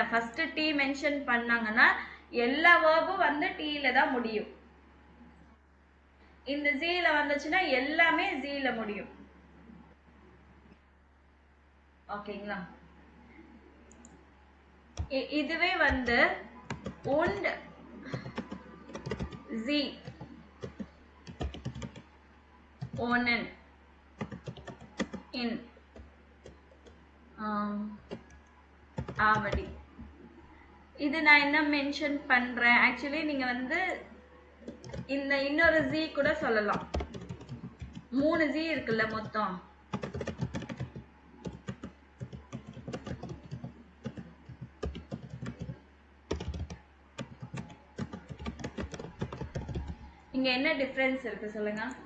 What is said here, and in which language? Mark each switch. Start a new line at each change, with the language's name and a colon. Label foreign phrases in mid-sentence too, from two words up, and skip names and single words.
English: first D mention
Tamil: பண்ணாங்கன்னா எல்லா வேர்பும் வந்து டீல தான் முடியும். இந்த ஜீல வந்துச்சுன்னா எல்லாமே ஜீல முடியும்.
German: ஓகேங்களா? இதுவே வந்து und sie wohnen in ஆவடி.
Tamil: இது நான் என்ன மென்ஷன் பண்றேன், ஆக்சுவலி நீங்க வந்து இந்த இன்னொரு ஜி கூட சொல்லலாம். 3 ஜி இருக்குல்ல மொத்தம். இங்க என்ன டிஃபரன்ஸ் இருக்கு சொல்லுங்க?